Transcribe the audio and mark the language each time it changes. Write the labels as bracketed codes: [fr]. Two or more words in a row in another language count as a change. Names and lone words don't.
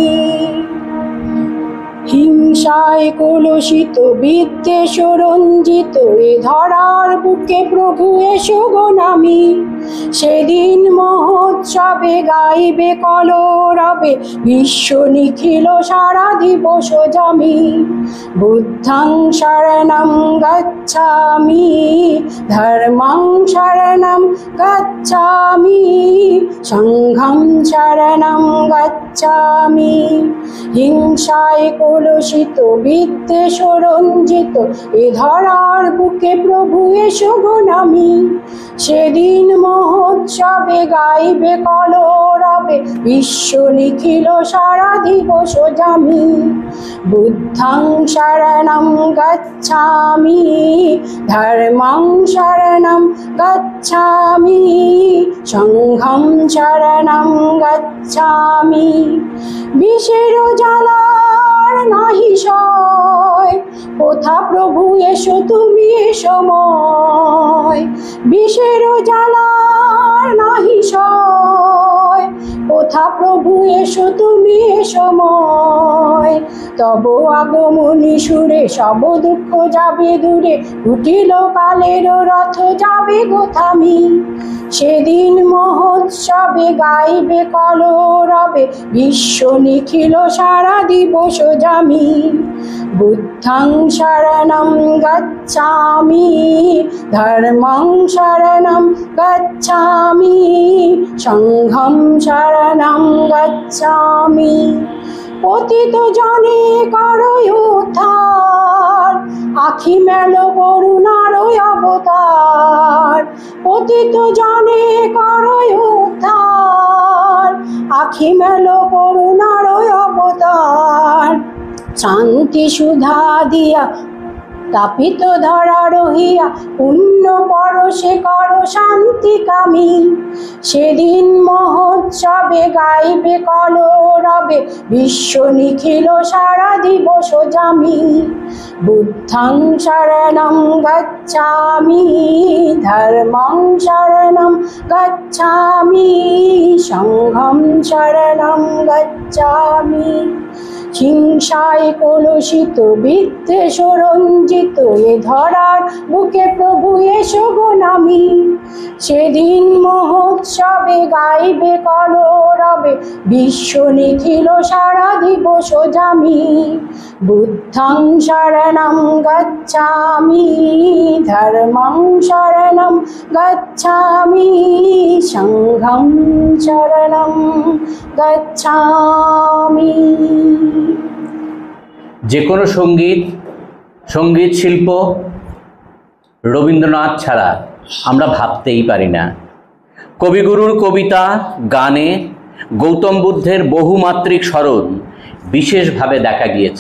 [bn] হিংসায় কলুষিত বিদ্বেষ রঞ্জিত এ ধরার বুকে প্রভু এসো গো নামি। সেদিন মহোৎসবে গাইবে কলরবে বিশ্ব নিখিল সারা দিবস জামি। [pi] বুদ্ধং শরণং গচ্ছামি, ধর্মং শরণং গচ্ছামি, সংঘং শরণং গচ্ছামি। [bn] হিংসায় কলুষিত বিদ্বেষ রঞ্জিত এ ধরার বুকে প্রভু এসো গো নামি। সেদিন মহোৎসবে গাইবে কলরবে বিশ্ব নিখিল সারা দিবস জামি। [pi] বুদ্ধং শরণং গচ্ছামি, ধর্মং শরণং গচ্ছামি, সংঘং শরণং গচ্ছামি। [bn] বিষের জ্বালার নাহি সয়, কোথা প্রভু এসো তুমি এ সময়। বিষের জ্বালার নাহি সয়, কোথা প্রভু এসো তুমি এ সময়, তব আগমনী সুরে সব দুঃখ যাবে দূরে, উঠিল কালের রথ যাবে গো থামি। সেদিন মহোৎসবে গাইবে কলরবে, বিশ্ব নিখিল সারা দিবস জামি। [pi] বুদ্ধং শরণং গচ্ছামি, ধর্মং শরণং গচ্ছামি, সংঘং শরণং গচ্ছামি। [bn] পতিত জনে করো উদ্ধার, আখি মেলো করুণার অবতার। পতিত জনে করো উদ্ধার, আখি মেলো করুণার অবতার। শান্তি সুধা দিয়া তাপিত ধরা রহিয়া, পুণ্য পরশে করো শান্তি কামি। সেদিন মহোৎসবে গাইবে কলরবে, বিশ্ব নিখিল সারা দিবস জামি। [pi] বুদ্ধং শরণং গচ্ছামি, ধর্মং শরণং গচ্ছামি, সংঘং শরণং গচ্ছামি। [bn] হিংসায় কলুষিত বিদ্বেষ রঞ্জিত এ ধরার বুকে প্রভু এসো গো নামি। সেদিন মহোৎসবে গাইবে কলরবে, বিশ্ব নিখিল সারা দিবস জামি। [pi] বুদ্ধং শরণং গচ্ছামি, ধর্মং শরণং গচ্ছামি, সংঘং শরণং গচ্ছামি। [bn] যে কোনো সঙ্গীত শিল্প রবীন্দ্রনাথ ছাড়া আমরা ভাবতেই পারি না। কবিগুরুর কবিতা গানে গৌতম বুদ্ধের বহুমাত্রিক স্মরণ বিশেষভাবে দেখা গিয়েছে।